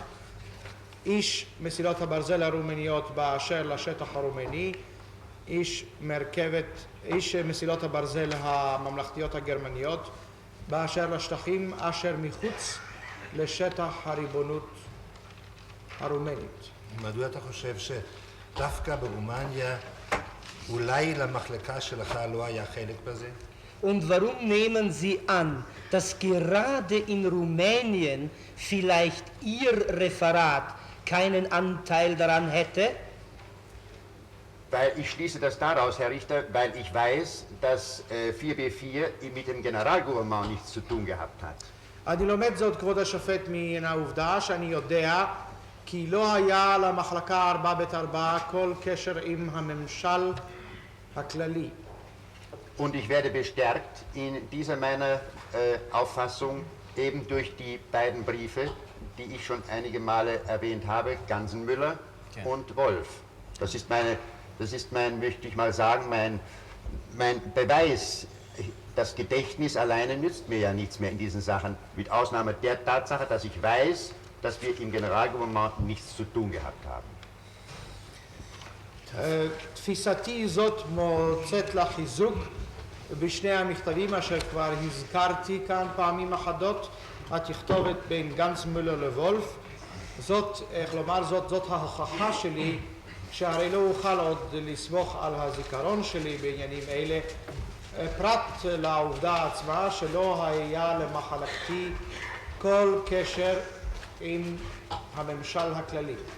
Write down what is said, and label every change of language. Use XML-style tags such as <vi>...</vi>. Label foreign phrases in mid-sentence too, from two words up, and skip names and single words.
<he>איש מסילות הברזל הרומניות באשר לשטח הרומני, איש מסילות הברזל הממלכתיות הגרמניות באשר לשטחים אשר מחוץ לשטח הריבונות הרומנית. מדוע אתה חושב שדווקא ברומניה אולי למחלקה שלך לא היה חלק בזה?</he> <de>Und warum nehmen Sie an, dass gerade in Rumänien vielleicht Ihr Referat keinen Anteil daran hätte? Weil ich schließe das daraus, Herr Richter, weil ich weiß, dass 4B4 mit dem Generalgouvernement nichts zu tun gehabt hat.</de> <he>אני לומד זאת, כבוד השופט, מן העובדה שאני יודע כי לא היה למחלקה 4B4 כל קשר עם הממשל הכללי.</he> <de>Und ich werde bestärkt in dieser meiner Auffassung eben durch die beiden Briefe, die ich schon einige Male erwähnt habe, Gansenmüller und Wolf. Das ist mein, möchte ich mal sagen, mein Beweis. Das Gedächtnis alleine nützt mir ja nichts mehr in diesen Sachen, mit Ausnahme der Tatsache, dass ich weiß, dass wir im Generalgouvernement nichts zu tun gehabt haben.</de> <he>תפיסתי זאת מוצאת לה חיזוק בשני המכתבים אשר כבר הזכרתי כאן פעמים אחדות, התכתובת בין גנץ מולר לוולף. זאת, איך לומר זאת ההוכחה שלי שהרי לא אוכל עוד לסמוך על הזיכרון שלי בעניינים אלה, פרט לעובדה עצמה שלא היה למחלקתי כל קשר עם הממשל הכללי.</he>